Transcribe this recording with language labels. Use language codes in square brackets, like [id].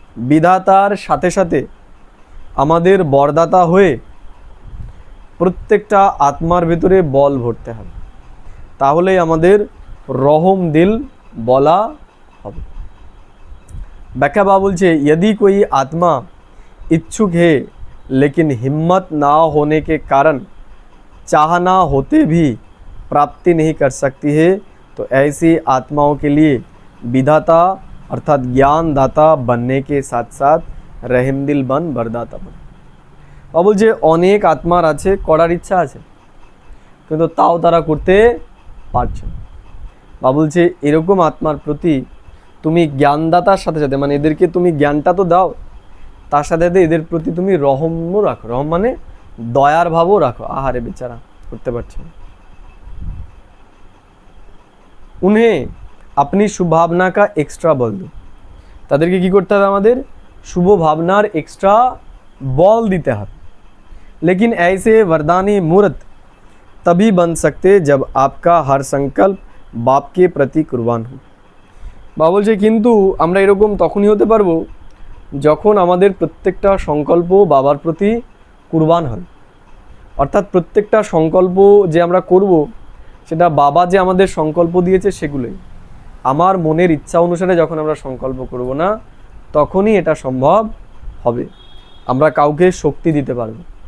[bn] বিধাতার সাথে সাথে আমাদের বরদাতা হয়ে প্রত্যেকটা আত্মার ভিতরে বল ভরতে হবে, তাহলেই আমাদের রহম দিল বলা হবে। ব্যাখ্যা বাবা বলছে [hi] यदि कोई आत्मा इच्छुक है लेकिन हिम्मत ना होने के कारण चाहना होते भी प्राप्ति नहीं कर सकती है, तो ऐसी आत्माओं के लिए विधाता अर्थात ज्ञानदाता बनने के साथ साथ रहीम दिल बन वरदाता बन। [bn] বাবা বলছে অনেক আত্মার আছে, করার ইচ্ছা আছে, কিন্তু তাও তারা করতে পারছে না। বাবা বলছে এরকম আত্মার প্রতি তুমি জ্ঞানদাতার সাথে সাথে মানে এদেরকে তুমি জ্ঞানটা তো দাও, তার সাথে সাথে এদের প্রতি তুমি রহমও রাখো। রহম মানে দয়ার ভাবও রাখো। আহারে বেচারা করতে পারছে না। [hi] उन्हें अपनी शुभ भावना का एक्स्ट्रा बल दो। [bn] তাদেরকে কি করতে হবে? আমাদের শুভ ভাবনার এক্সট্রা বল দিতে হবে। [hi] लेकिन ऐसे वरदानी मूर्त तभी बन सकते जब आपका हर संकल्प बाप के प्रति कुर्बान हो। [bn] বাবা বলছে কিন্তু আমরা এরকম তখনই হতে পারবো যখন আমাদের প্রত্যেকটা সংকল্প বাবার প্রতি কুরবান হয়। অর্থাৎ প্রত্যেকটা সংকল্প যে আমরা করব সেটা বাবা যে আমাদের সংকল্প দিয়েছে সেগুলোই। আমার মনের ইচ্ছা অনুসারে যখন আমরা সংকল্প করব না, তখনই এটা সম্ভব হবে, আমরা কাউকে শক্তি দিতে পারবো।